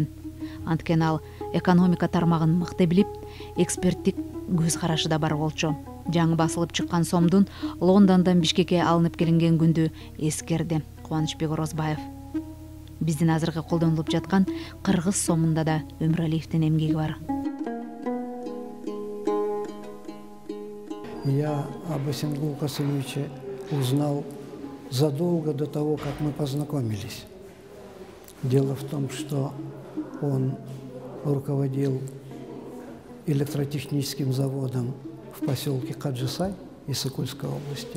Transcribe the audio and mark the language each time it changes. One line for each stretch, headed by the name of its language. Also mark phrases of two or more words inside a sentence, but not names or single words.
Kyrgyz: Анткени ал экономика тармагын мыкты билип, эксперттик көз карашы да бар болчу. Жаңы басылып чыккан сомдун Лондондон Бишкекке алынып келинген күндү эскерди Кубанычбек Орозбаев. Биздин азыркы колдонулуп жаткан кыргыз сомунда да Өмүралиевдин эмгеги бар.
Russian: Я об Эсенгуле Касымовиче узнал задолго до того, как мы познакомились. Дело в том, что он руководил электротехническим заводом в поселке Каджисай Иссыкульской области.